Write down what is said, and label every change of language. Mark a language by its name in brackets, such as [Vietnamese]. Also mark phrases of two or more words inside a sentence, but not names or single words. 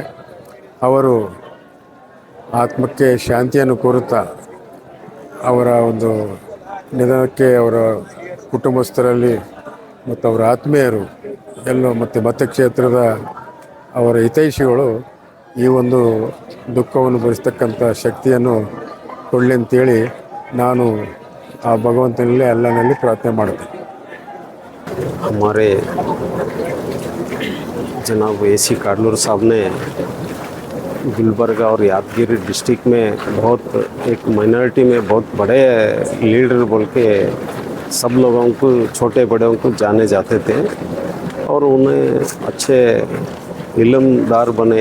[Kannada] ಅವರು ಆತ್ಮಕ್ಕೆ ಶಾಂತಿಯನ್ನು ಕೋರುತ್ತಾ ಅವರ ಒಂದು ನಿಧನಕ್ಕೆ ಅವರ ಕುಟುಂಬಸ್ಥರಲ್ಲಿ ಮತ್ತು ಅವರ ಆತ್ಮೀಯರು ಎಲ್ಲ ಮತ್ತು ಮತಕ್ಷೇತ್ರದ ಅವರ ಹಿತೈಷಿಗಳು ಈ ಒಂದು ದುಃಖವನ್ನು ಭರಿಸ್ತಕ್ಕಂಥ ಶಕ್ತಿಯನ್ನು ಕೊಡಲಿ ಅಂತೇಳಿ ನಾನು ಆ ಭಗವಂತನಲ್ಲಿ ಅಲ್ಲನಲ್ಲಿ ಪ್ರಾರ್ಥನೆ ಮಾಡುತ್ತೇನೆ. [Urdu] ہمارے جناب AC کاڈلور صاحب نے گلبرگہ اور یادگیری ڈسٹرکٹ میں بہت ایک مائنارٹی میں بہت بڑے لیڈر بول کے سب لوگوں کو، چھوٹے بڑوں کو جانے جاتے تھے اور انہیں اچھے علمدار بنے.